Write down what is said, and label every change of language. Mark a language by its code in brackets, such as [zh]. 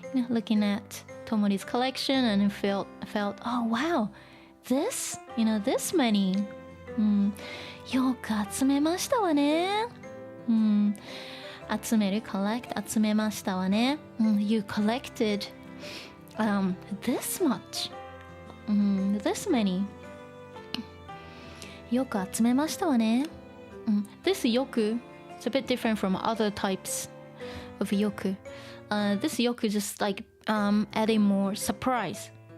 [en] Looking at Tomori's collection and felt, oh wow, this many. [ja] よく集めましたわね。集める collect 集めましたわね。 [en] You collected this much. This many. [ja] よく集めましたわね。 [en] This よく is a bit different from other types of よく. This よく just like adding more surprise.